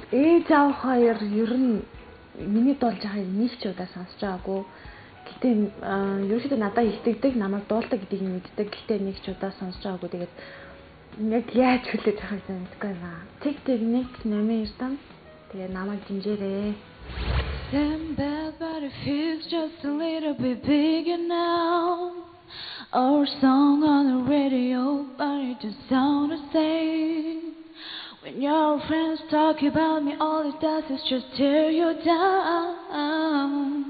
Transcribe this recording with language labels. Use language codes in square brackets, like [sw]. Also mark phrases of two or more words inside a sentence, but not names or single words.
[mn] Ээж аав хоёр ер нь миний дуулж байгааг нэг ч удаа сонсож байгаагүй. Гэтэ ерөөхдөө надад илтгэдэг, намайг дуулдаг гэдгийг мэддэг. Гэтэ нэг ч удаа сонсож байгаагүй. Тэгээд яг яаж хүлээж авахыг мэдэхгүй байна. Тиг-Тиг 1 Номин Эрдэнэ. Тэгээ намайг дэмжээрэй. [en] Damn bad, but it feels just a little bit bigger now. Our song on the radio, but it just sounds the same. When your friends talk about me, all it does is just tear you down.